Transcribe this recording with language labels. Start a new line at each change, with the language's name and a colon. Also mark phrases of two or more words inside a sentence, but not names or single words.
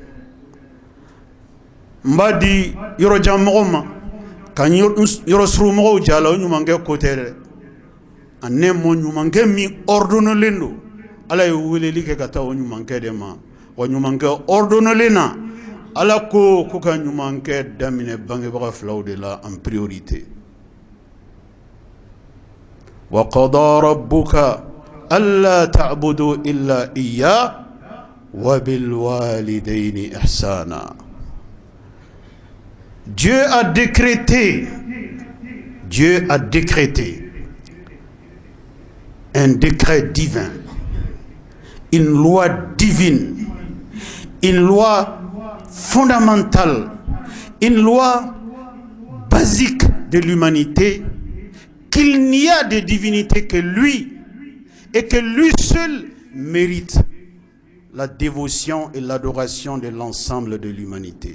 Bambara: N b'a di yɔrɔjan mɔgɔ ma ka n yɔrɔ suru mɔgɔw jala, o ɲumankɛ ko tɛ dɛ. A ne mo ɲumankɛ min ordonnelen don, Ala ye weleli kɛ ka taa o ɲumankɛ de ma. Wa ɲumankɛ ordonnelen na, Ala ko ka ɲumankɛ daminɛ bangebaga filaw de la
French: en priorité.
Arabic: وقضى ربك ألا تعبدوا إلا إياه وبالوالدين إحسانا.
French: Dieu a décrété un décret divin, une loi divine, une loi fondamentale, une loi basique de l'humanité, qu'il n'y a de divinité que lui et que lui seul mérite la dévotion et l'adoration de l'ensemble de l'humanité.